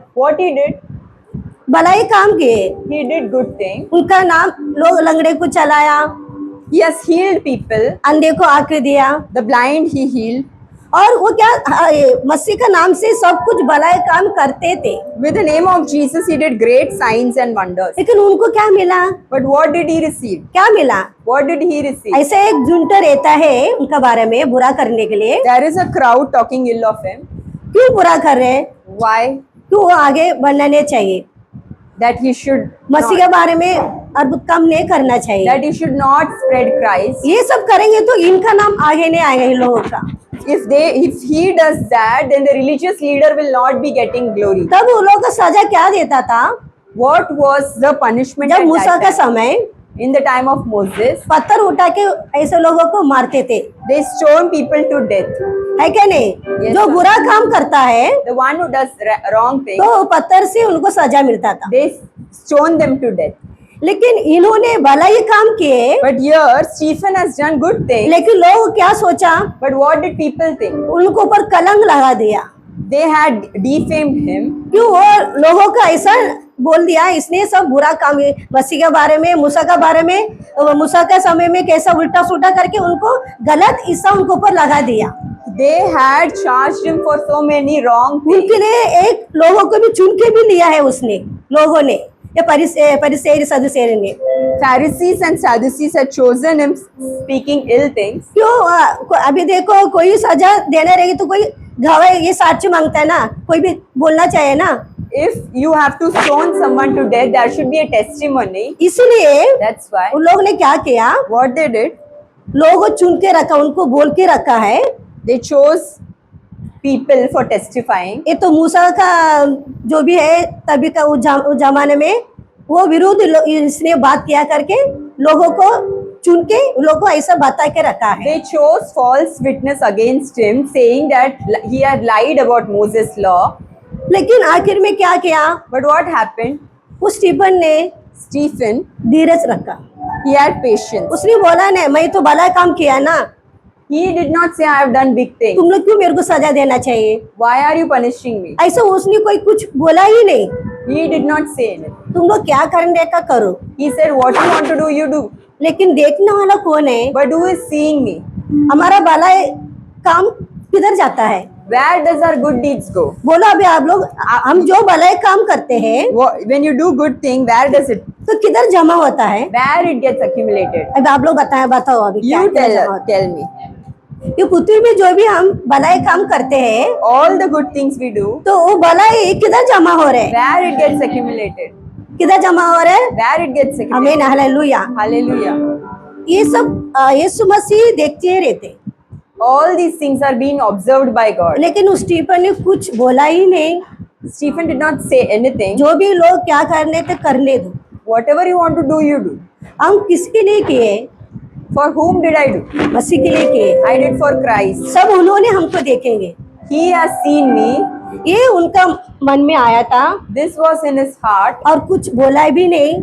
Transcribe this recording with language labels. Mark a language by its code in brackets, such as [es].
[en] What he did? [hi] भलाई काम किए। [en] He did good things. [hi] उनका नाम, लोग लंगड़े को चलाया, [en] He has healed people. [hi] अंधे को आंखें दिया, [en] The blind he healed. [hi] और वो क्या मसीह का नाम से सब कुछ भलाई काम करते थे। [en] With the name of Jesus, he did great signs and wonders. [hi] लेकिन उनको क्या मिला? [en] But what did he receive? [hi] क्या मिला? [en] What did he receive? [hi] ऐसे एक झुंड रहता है उनका बारे में बुरा करने के लिए। [en] There is a crowd talking ill of him. [hi] क्यों बुरा कर रहे हैं? [en] Why? [hi] क्यों वो आगे बढ़ना नहीं चाहिए? [en] That he should [hi] मसीह के बारे में अद्भुत काम नहीं करना चाहिए। [en] that he should not spread Christ. [hi] ये सब करेंगे तो इनका नाम आगे नहीं आएगा इन लोगों का। [en] If he does that, then the religious leader will not be getting glory. [hi] तब वो लोग का सजा क्या देता था? [en] What was the punishment [hi] जब [en] at [hi] मूसा [en] that [hi] का [en] time? [hi] समय [en] In the time of Moses, [hi] पत्थर उठा के ऐसे लोगों को मारते थे, [en] they stone people to death. [hi] है क्या नहीं? [en] Yes, [hi] जो [en] sir. [hi] बुरा काम करता है [en] The one who does wrong things, [hi] तो पत्थर से उनको सजा मिलता था। [en] they stone them to death. [hi] लेकिन इन्होंने भलाई काम किए, [en] But here, Stephen has done good things. [hi] लेकिन लोग क्या सोचा? [en] But what did people think? [hi] उनको ऊपर कलंक लगा दिया। [en] They had defamed him. [hi] क्यों? वो लोगों का ऐसा बोल दिया, इसने सब बुरा काम मसीह के बारे में, मूसा के बारे में, मूसा के समय में कैसा उल्टा सुल्टा करके उनको गलत हिस्सा उनको ऊपर लगा दिया। [en] They had charged him for so many wrong things. [hi] उनके लिए एक लोगों को भी चुन के भी लिया है उसने, लोगों ने, या परिसेर सदुसेर ने। [en] Pharisees and Sadducees had chosen him speaking ill things. [hi] क्यों? अभी देखो कोई सजा देना रहेगी तो कोई गवाह ये साक्ष्य मांगता है ना, कोई भी बोलना चाहिए ना। [en] If you have to stone someone to death, there should be a testimony. [hi] इसलिए [en] That's why. [hi] उन लोग ने क्या किया? [en] What they did, [hi] लोगों चुन के रखा, उनको बोल के रखा है। they chose people for testifying. ये तो मूसा का जो भी है तभी का उस जमाने में वो विरुद्ध इसने बात किया करके लोगों को चुन के लोगों को ऐसा बता के रखा है। [en] They chose false witness against him, saying that he had lied about Moses' law. [hi] लेकिन आखिर में क्या किया? [en] But what happened? [hi] उस स्टीफन ने [en] Stephen, [hi] धीरज रखा, [en] he had patience. [hi] उसने बोला नहीं मैं तो भला काम किया ना, [en] He did not say, I have done big things. [hi] तुम लोग क्यों मेरे को सजा देना चाहिए? [en] Why are you punishing me? [hi] ऐसा उसने कोई कुछ बोला ही नहीं। [en] He did not say anything. [hi] तुम लोग क्या करने का करो, [en] He said, what you want to do, you do. [hi] लेकिन देखने वाला कौन है? [en] But who is seeing me? [hi] हमारा भला काम किधर जाता है? [en] Where does our good deeds go? [hi] बोलो अभी आप लोग, हम जो भलाई काम करते हैं [en] When you do good thing, where does it? [hi] तो किधर जमा होता है? [en] Where it gets accumulated? [hi] अब आप लोग बताओ अभी क्या [en] You [hi] क्या जमा होता [en] tell me. [hi] है? ये पृथ्वी में जो भी हम भलाई काम करते हैं [en] All the good things we do, [hi] तो वो भलाई किधर जमा हो रहे हैं? [en] where it gets accumulated? [hi] किधर जमा हो रहे हैं? [en] Where it gets accumulated? [hi] आमीन, हालेलुया। [en] Hallelujah. [hi] ये सब यीशु मसीह देखते रहते, [en] All these things are being observed by God. [hi] लेकिन उस स्टीफन ने कुछ बोला ही नहीं। [en] Stephen did not say anything. [hi] जो भी लोग क्या करने थे करने दो, [en] Whatever you want to do, you do. [hi] हम किसके लिए किए? [en] For whom did I do? [hi] मसीह के लिए किए। [en] I did for Christ. [hi] सब उन्होंने हमको देखेंगे, [en] He has seen me. [hi] ये उनका मन में आया था [en] This was in his heart, [hi] और कुछ बोला भी नहीं।